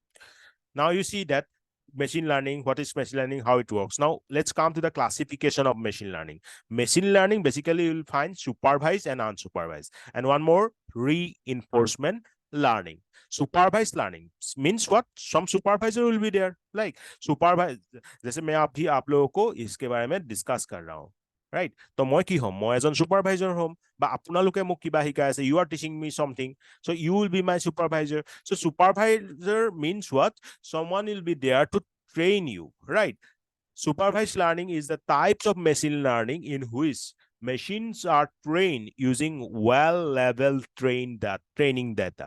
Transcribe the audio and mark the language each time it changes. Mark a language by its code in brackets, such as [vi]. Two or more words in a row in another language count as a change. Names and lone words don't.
[en] Now you see that machine learning, what is machine learning, how it works. Now let's come to the classification of machine learning. Machine learning basically you will find supervised and unsupervised, and one more, reinforcement learning. Supervised learning means what? Some supervisor will be there, like supervised, [hi] जैसे मैं अभी आप लोगों को इसके बारे में डिस्कस कर रहा हूँ, right? [as] तो মই কি হম, মই এজন supervisor হম, বা আপোনালোকে মোক কিবা শিকাই আছে, [en] you are teaching me something, so you will be my supervisor. So supervisor means what? Someone will be there to train you, right? Supervised learning is the types of machine learning in which machines are trained using well-leveled training data.